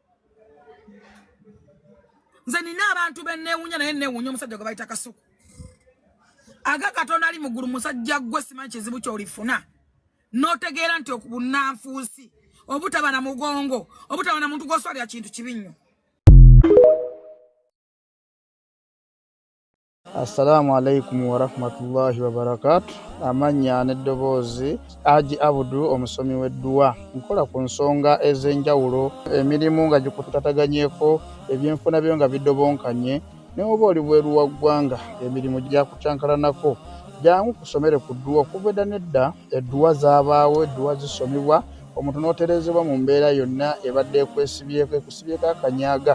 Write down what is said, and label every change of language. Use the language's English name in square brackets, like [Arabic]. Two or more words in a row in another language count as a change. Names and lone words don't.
[Ganda] Nze nina abantu benneewuunya naye neewuunya omusajja gwe bayita Kasuku aga Katonda ali muggulu musajja gwe simanyi kizibu ky'olifuna n'otegeera nti okubunanfuusi obutaba na mugongo obutaba na muntu gw'oswalira kintu kibi nnyo. [Arabic] السلام عليكم ورحمة الله وبركاته. [Ganda] Amanya n'eddoboozi Haji Abudu omusomi w'edduwa. Nkola ku nsonga ez'enjawulo, emirimu nga gikutataganyeko, ebyenfuna byo nga bidobonkanye, ne oba oli bweru wa ggwanga emirimu gyakucankalanako. Jangu kusomere ku dduwa. Okuva edda n'edda edduwa zaabaawo, edduwa zisomibwa, omuntu n'oterezebwa mu mbeera yonna ebadde ekwesibyeko akanyaaga.